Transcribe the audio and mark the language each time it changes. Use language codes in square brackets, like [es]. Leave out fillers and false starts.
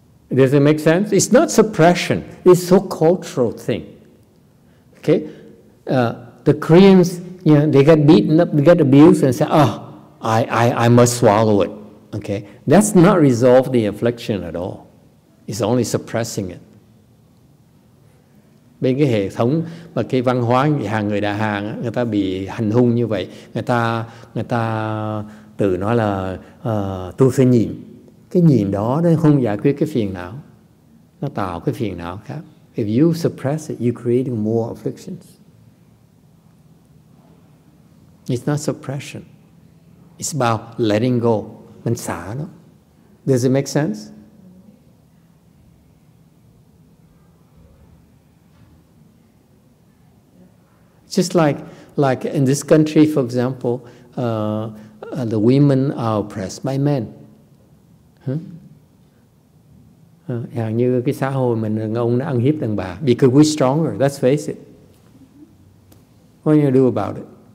[en] Does it make sense? It's not suppression. It's so cultural thing. Okay, the Koreans, they get beaten up, they get abused, and say, "Oh, I must swallow it." Okay, that's not resolve the affliction at all. It's only suppressing it. [vi] Bên cái hệ thống và cái văn hóa hàng người Đà Hàn, người ta bị hành hung như vậy, người ta tự nói là tôi phải nhịn. Cái nhịn đó nó không giải quyết cái phiền não, nó tạo cái phiền não khác. [en] If you suppress it, you're creating more afflictions. It's not suppression. It's about letting go. [vi] Mình xả nó. [en] Does it make sense? Just like in this country, for example, the women are oppressed by men. [vi] Hẳn như cái xã hội mình, đàn ông nó ăn hiếp đàn bà. [en] Because we're stronger, let's face it. What are you going to do about it?